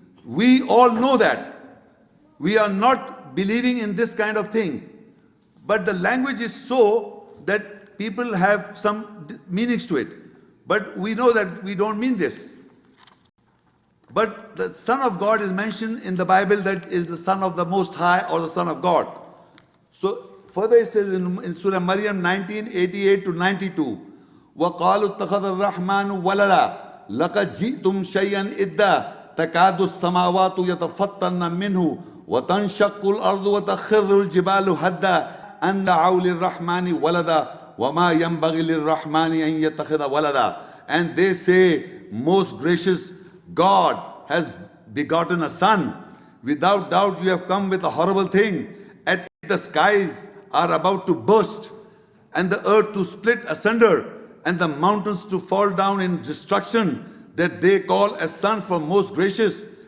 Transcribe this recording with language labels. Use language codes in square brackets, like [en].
[en] We all know that. We are not believing in this kind of thing. But the language is so that people have some meanings to it. But we know that we don't mean this. But the Son of God is mentioned in the Bible, that is the Son of the Most High or the Son of God. So further it says in Surah Maryam 19:88-92, [ar] وَقَالُوا اتَّخَذَ الرَّحْمَنُ وَلَدًا لَقَدْ جِئْتُمْ شَيْئًا إِدًّا تَكَادُ السَّمَاوَاتُ يَتَفَطَّرْنَ مِنْهُ وَتَنشَقُّ الْأَرْضُ وَتَخِرُّ الْجِبَالُ هَدًّا أَن دَعَوْا لِلرَّحْمَنِ وَلَدًا وَمَا يَنبَغِي لِلرَّحْمَنِ أَن يَتَّخِذَ وَلَدًا. [en] And they say, Most gracious God has begotten a son. Without doubt you have come with a horrible thing. At the skies are about to burst, and the earth to split asunder, and the mountains to fall down in destruction, that they call a son for most gracious.